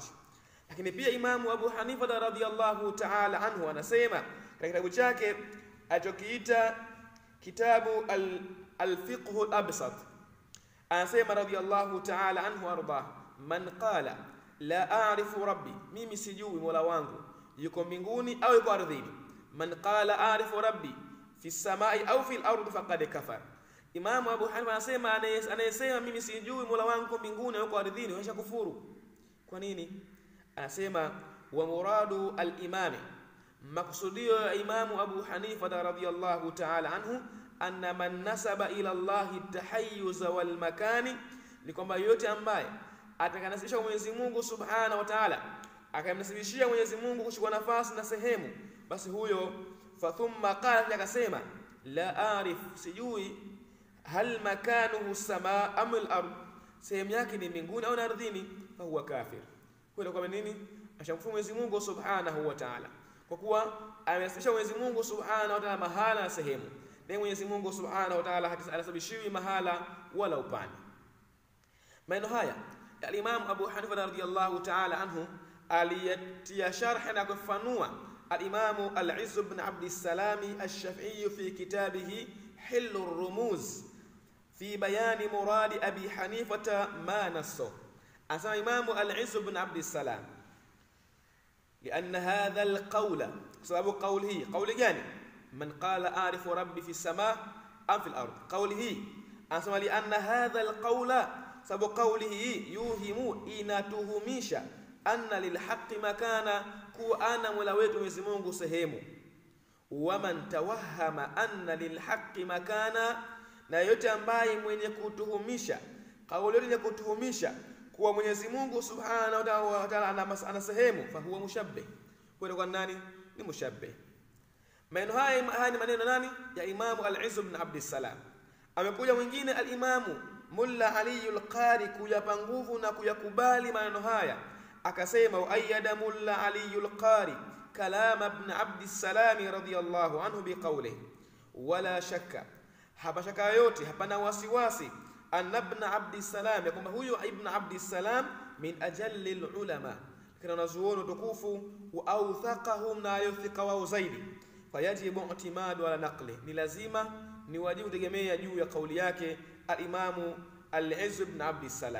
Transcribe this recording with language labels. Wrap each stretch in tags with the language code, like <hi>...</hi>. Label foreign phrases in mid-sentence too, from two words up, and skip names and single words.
<sw>Lakini pia Imamu Abu Hanifa</sw> <ar>رضي الله تعالى عنه</ar> <sw>anasema katika kitabu chake alichokiita kitabu al-fiqh al-absat, anasema</sw> <ar>رضي الله تعالى عنه أرضا من قال لا أعرف ربي,</ar> <sw>mimi sijui mola wangu yuko mbinguni au yuko ardhini.</sw> <ar>من قال أعرف ربي في السماء أو في الأرض فقد كفر.</ar> <sw>Imamu Abu Hanifa anasema anayesema mimi sijui mola wangu yuko mbinguni au yuko ardhini anasha kufuru. Kwa nini? Anasema</sw> <ar>ومراد الإمام,</ar> <sw>maksudio ya Imamu Abu Hanifa</sw> <ar>رضي الله تعالى عنه, أن من نسب إلى الله التحيز والمكان,</ar> <sw>ni kwamba yote ambaye atakanasibisha Mwenyezi Mungu</sw> <ar>سبحانه وتعالى,</ar> <sw>akamnasibishia Mwenyezi Mungu kuchukua nafasi na sehemu, basi huyo</sw> <ar>فثم قال,</ar> <sw>akasema</sw> <ar>لا أعرف,</ar> <sw>sijui,</sw> <ar>هل مكانه سماء أم الأرض,</ar> <sw>sehemu yake ni mbinguni au ardhini,</sw> <ar>فهو كافر.</ar> <sw>Kwa nini? Ashamkufuru Mwenyezi Mungu</sw> <ar>سبحانه وتعالى,</ar> <sw>kwa kuwa amesababisha Mwenyezi Mungu</sw> <ar>سبحانه وتعالى</ar> <sw>mahala na sehemu, na Mwenyezi Mungu</sw> <ar>سبحانه وتعالى</ar> <sw>hatasababishiwi mahala wala upande. Maneno haya ya Imam Abu Hanifa</sw> <ar>رضي الله تعالى عنه</ar> <sw>aliyatia sharh na kufanua al-Imam al-Izz ibn Abd salam ash-Shafi'i</sw> <ar>في كتابه</ar> <sw>Hillu ar-Rumuz fi bayani muradi Abi Hanifa</sw> <ar>ما نصه.</ar> <sw>Asema Imamu al-Izz ibn Abd salam,</sw> <ar>لأن هذا القول,</ar> <sw>sababu qawlihi, qawli gani?</sw> <ar>من قال أعرف ربي في سماء أم في الأرض قوله.</ar> <sw>Asema</sw> <ar>لأن هذا القول,</ar> <sw>sababu qawlihi yuhimu, inatuhumisha,</sw> <ar>أن للحق مكانا,</ar> <sw>kuwa ana mola wetu Mwenyezi Mungu sehemu.</sw> <ar>ومن توهم أن للحق مكانا,</ar> <sw>na yote ambaye mwenye kutuhumisha, kauli yenye kutuhumisha kuwa Mwenyezi Mungu</sw> <ar>سبحانه وتعالى</ar> <sw>ana sehemu,</sw> <ar>فهو مشبه.</ar> <sw>Kwa nani? Ni mushabbih. Maneno haya ni maneno nani? Ya Imamu al-Izz ibn Abd salam. Amekuja mwingine al-Imamu Mulla Ali al-Qari kuyapa nguvu na kuyakubali maneno haya, akasema,</sw> <ar>وأيد ملا علي القاري كلام ابن عبد السلام رضي الله عنه بقوله ولا شك,</ar> <sw>hapa shaka yote, hapana wasiwasi, anna ibn Abd salam, kwamba huyo ibn Abd salam</sw> <ar>من أجل العلماء,</ar> <sw>kana nazuoni tukufu,</sw> <ar>وأوثقهم,</ar> <sw>na yuthika wao zaidi.</sw> <ar>فيجب اعتماد على نقله,</ar> <sw>ni lazima, ni wajibu tegemea juu ya kauli yake al-Imamu al-Izz ibn Abd salam.</sw>